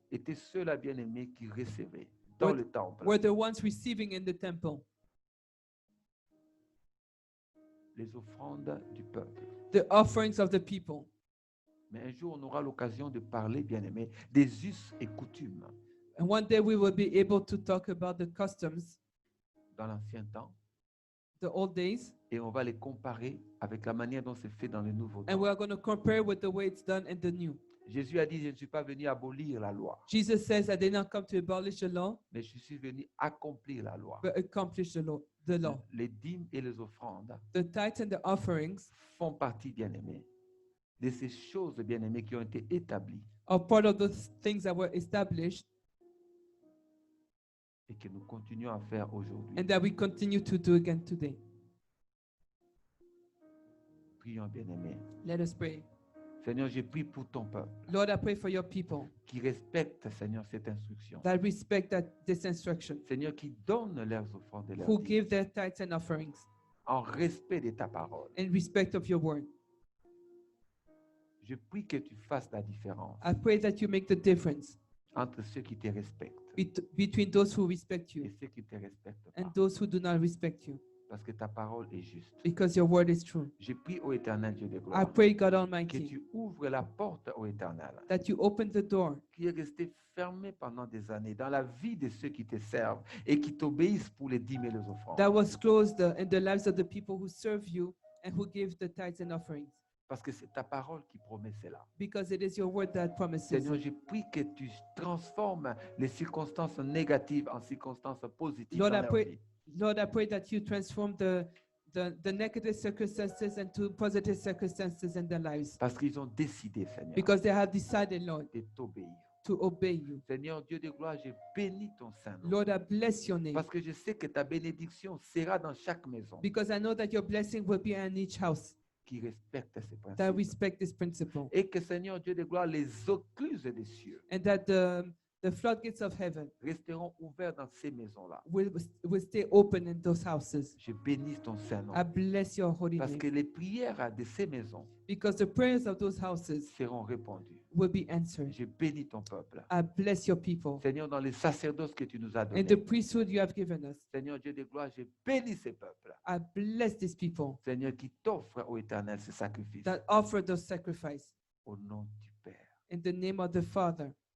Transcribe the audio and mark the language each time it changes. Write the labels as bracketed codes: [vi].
[fr] étaient ceux-là, bien-aimés, qui recevaient dans [en] Were- [fr] le temple [en] were the ones receiving in the temple [fr] les offrandes du peuple. [en] the offerings of the people. [fr] Mais un jour, on aura l'occasion de parler, bien-aimés, des us et coutumes [en] And one day we will be able to talk about the customs, [fr] dans l'ancien temps [en] the old days, [fr] et on va les comparer avec la manière dont c'est fait dans le Nouveau [en] and [fr] temps. [en] we are going to compare with the way it's done in the new. [fr] Jésus a dit, je ne suis pas venu abolir la loi, [en] Jesus says, I did not come to abolish the law, [fr] mais je suis venu accomplir la loi. [en] but accomplish the law. The law. [fr] Les dîmes et les offrandes [en] The tithes and the offerings [fr] font partie, bien-aimés, de ces choses, bien-aimés, qui ont été établies [en] are part of those things that were established [fr] et que nous continuons à faire aujourd'hui. [en] and that we continue to do again today. [fr] Prions, bien-aimés. [en] Let us pray. [fr] Seigneur, je prie pour ton peuple [en] Lord, I pray for your people [fr] qui respecte, Seigneur, cette instruction. [en] that respect this instruction, [fr] Seigneur, qui donne leurs offrandes et leurs [en] who [fr] dîmes [en] give their tithes and offerings [fr] en respect de ta parole. [en] in respect of your word. [fr] Je prie que tu fasses la différence [en] I pray that you make the difference [fr] entre ceux qui te respectent [en] between those who respect [fr] et [en] you [fr] ceux qui ne te respectent [en] and [fr] pas. [en] those who do not respect you, [fr] Parce que ta parole est juste. [en] because your word is true. [fr] Je prie au éternel Dieu de [en] I [fr] gloire [en] pray, God [fr] que [en] Almighty, [fr] tu ouvres la porte au éternel [en] that you open the door [fr] qui est resté fermé pendant des années dans la vie de ceux qui te servent et qui t'obéissent pour les dîmes et les offrandes. [en] that was closed in the lives of the people who serve you and who give the tithes and offerings, [fr] Parce que c'est ta parole qui promet cela. [en] because it is your word that promises. [fr] Seigneur, je prie que tu transformes les circonstances négatives en circonstances positives [en] Lord, [fr] dans [en] I [fr] leur [en] pray- [fr] vie. [en] Lord, I pray that you transform the negative circumstances into positive circumstances in their lives, [fr] Parce qu'ils ont décidé, Seigneur, [en] because they have decided, Lord, [fr] de t'obéir. [en] to obey you. [fr] Seigneur Dieu de gloire, je bénis ton Saint-Nom. [en] Lord, I bless your name, [fr] Parce que je sais que ta bénédiction sera dans chaque maison [en] because I know that your blessing will be in each house [fr] qui respecte ces [en] that [fr] principes. [en] respect this principle, [fr] Et que, Seigneur Dieu de gloire, les écluses des cieux [en] and that the floodgates of heaven [fr] resteront ouverts dans ces maisons-là. [en] will stay open in those houses. [fr] Je bénis ton Saint-Nom. [en] I bless your holy [fr] Parce que [en] name, [fr] les prières de ces maisons [en] because the prayers of those houses [fr] seront répondues. [en] will be answered. [fr] Je bénis ton peuple. [en] I bless your people [fr] Seigneur, dans les sacerdoces que tu nous as [en] and [fr] donnés. [en] the priesthood you have given us. [fr] Seigneur Dieu de gloire, je bénis ces peuples. [en] I bless these people [fr] Seigneur, qui t'offre au éternel ce sacrifice. [en] that offer those sacrifices [fr] Au nom du Père, [en] in the name of the Father,